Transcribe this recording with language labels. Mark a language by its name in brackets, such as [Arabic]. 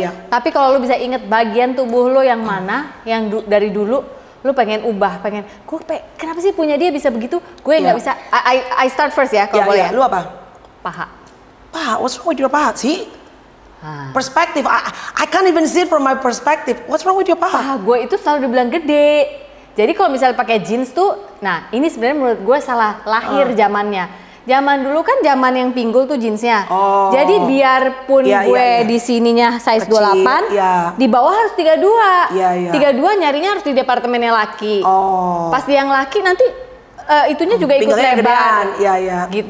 [Indonesian] Tapi kalau lu bisa inget bagian tubuh lo yang mana, yang dari dulu lu pengen ubah, kenapa sih punya dia bisa begitu? Gue nggak bisa. [English] I start first [Indonesian] ya kalau boleh. Lu apa? Paha. [English] What's wrong with your paha sih? Perspektif, I can't even see it from my perspective. What's wrong with your paha? [Indonesian] Paha gue itu selalu dibilang gede. Jadi kalau misalnya pakai jeans tuh, nah ini sebenarnya menurut gue salah lahir zamannya. Zaman dulu kan zaman yang pinggul tuh jeansnya. Jadi biarpun gue di sininya size kecil, 28, di bawah harus 32. 32 nyarinya harus di departemennya laki. Pas yang laki nanti itunya juga ikut lebar. Gitu.